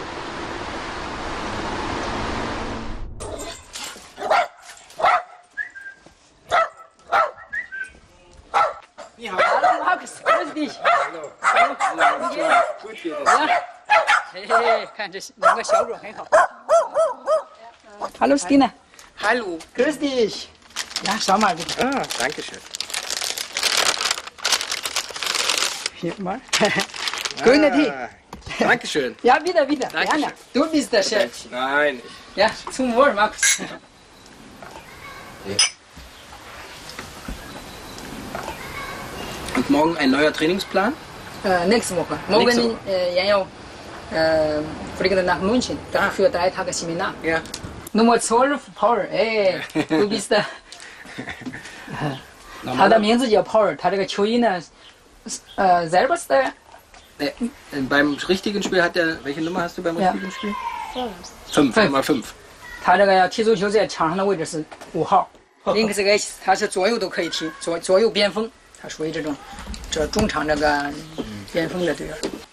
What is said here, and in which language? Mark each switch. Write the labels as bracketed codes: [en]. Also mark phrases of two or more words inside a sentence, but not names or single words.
[de] 你好 ，Hallo Max，grüß dich。 [zh] 嘿嘿，看这两个小狗很好。 [de] Hallo Stina。Hallo。Grüß dich。Ja, schau mal bitte. Ah, danke schön. Hier mal. Grüner Tee. Danke schön. Ja, wieder. Gerne. Du bist der Chef. Nein. Ja, zum Wohl, Max. Und morgen ein neuer Trainingsplan? Nächste Woche. Morgen Jan fliegt nach München für 3 Tage Seminar. Ja. Nummer 12 Paul. Du bist der. [zh] 他的名字叫 Paul， 他这个球衣呢 ， [de] selber style。 [zh] Beim richtigen Spiel hat er, welche Nummer hast du beim richtigen Spiel? 5. 他这个要踢足球，在场上的位置是5号。 [de] Links X， [zh] 他是左右都可以踢，左右边锋，他属于这中场这个边锋的队员。